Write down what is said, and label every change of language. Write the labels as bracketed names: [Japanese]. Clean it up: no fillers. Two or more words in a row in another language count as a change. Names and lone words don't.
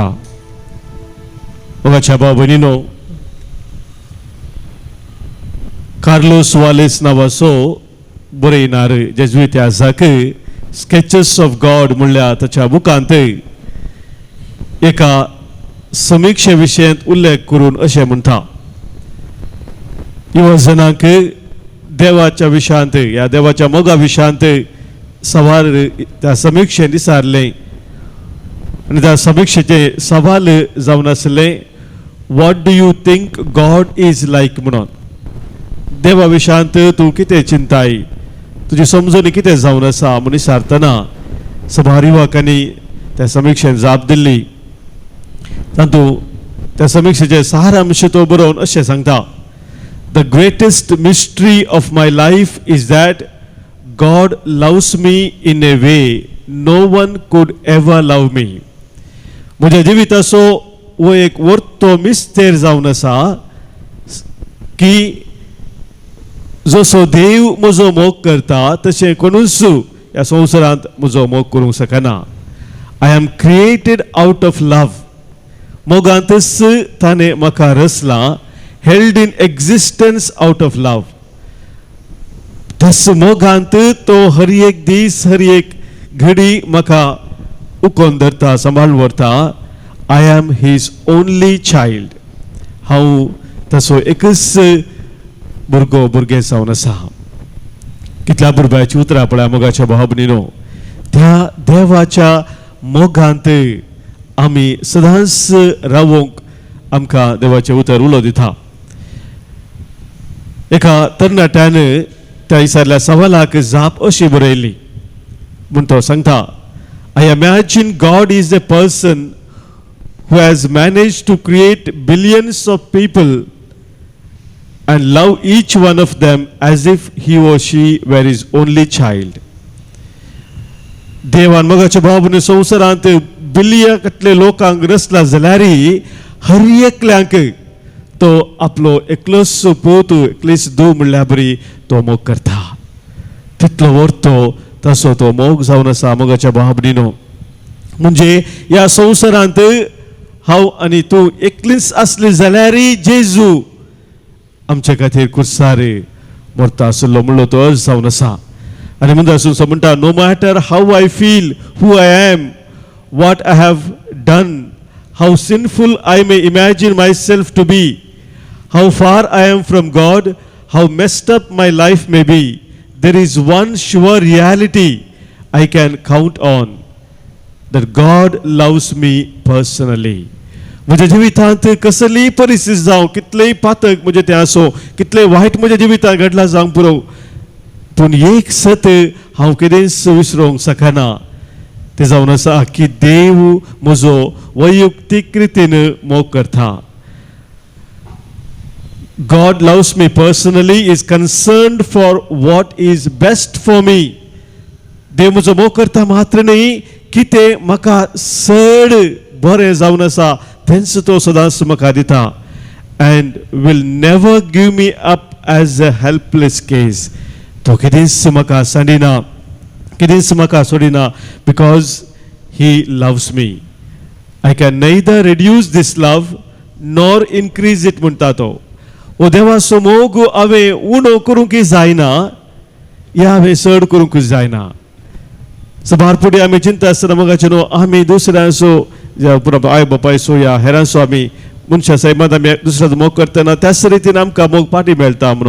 [Konkani] मोगाच्या भाव भयणीनो, कार्लोस वालेस नांवाचो बरयणार जेजुईत आसाक स्केचेस ऑफ गॉड म्हणल्या ताच्या बुकांत एका समीक्षे विशयांत उल्लेख करून अशें म्हणटा, युवजनांक देवाच्या विशयांत, ह्या देवाच्या मोगा विशयांत सवाल त्या समीक्षेन विचारलें आनी त्या समीक्षेचे सवाल जावन आसलें, [English] what do you think God is like म्हणून. [Konkani] देवा विशयांत तूं कितें चिंताय, तुजी समजून कितें जावन आसा म्हूण विचारतना सभारिवाकांनी त्या समीक्षेन जाप दिल्ली. तातूंत त्या समीक्षेचे सारांश तो बरोवन अशें सांगता, [English] The greatest mystery of my life is that God loves me in a way no one could ever love me. [Konkani] म्हज्या जिविताचो वो एक वर्तो मिस्तेर जावन आसा की जसो देव म्हजो मोग करता तशें कोणूच ह्या संवसारांत म्हजो मोग करूंक शकना. [English] I am created out of love. [Konkani] मोगांतच ताणें म्हाका रचलां [English] held in existence out of love. [Konkani] तस मोगांत तो हर एक दीस हर एक घडी म्हाका उकोन धरता सांबाळून व्हरता. [English] I am his only child. [Konkani] हांव तसो एकच भुरगे जावन आसा. कितल्या बुरब्याची उतरां पळय मोगाच्या भाव भयणीनो. त्या देवाच्या मोगांत आमी सदांच रावूंक आमकां देवाचें उतर उलो दिता. एका तरणाट्यान त्या विचारल्या सवालाक जाप अशी बरयली म्हूण तो सांगता. [English] I imagine God is a person who has managed to create billions of people and love each one of them as if he or she were his only child. [Konkani] देवान मोगाच्या भावान संवसारांत बिलियन कटले लोकांक रचला जाल्यारय हर एकल्यांक तो आपलो एकलोच पूत एकलीच धूव म्हणल्या बरी तो मोग करता. तितलो व्हरतो तसो तो मोग जावन आसा मोगाच्या भावा भयणीनो. म्हणजे ह्या संवसारांत हांव आनी तूं एकलीच आसली जाल्यारय जेजू आमचे खातीर कुर्सार मरता आसलो म्हणलो तो अर्ज जावन आसा. आनी म्हणटा म्हणटा [English] no matter how I feel who I am what I have done how sinful I may imagine myself to be how far I am from God how messed up my life may be there is one sure reality I can count on that God loves me personally. [Konkani] म्हज्या जिवितांत कसली परिस्थिती जावं कितलेय पातक म्हणजे ते आसो कितले वायट म्हज्या जिवितांत घडला जावंक पुरो पूण एक सत हांव केदेंच विसरूंक शकना. ते जावन आसा की देव म्हजो वैयक्तीक रितीन मोग करता. [English] God loves me personally, is concerned for what is best for me. [Konkani] देव म्हजो मोग करता मात्र न्ही कितें म्हाका चड बरें जावन आसा तेंच तो सदांच म्हाका दिता. [English] and will never give me up as a helpless case. [Konkani] तो केदेंच म्हाका सांडिना केदेंच म्हाका सोडिना [English] because he loves me. I can neither reduce this love nor increase it [Konkani] म्हणटा तो. ओ देवाचो मोग हांवें उणो करूंक जायना या हांवें चड करूंक जायना. सबारपुडी आमी चिंता आसतना मोगाचे न्हू आमी दुसऱ्यांचो पुरो आय बापायचो या हेरांचो आमी मनशा सैमात आमी दुसऱ्याचो मोग करतना त्याच रितीन आमकां मोग पाटी मेळटा म्हणून.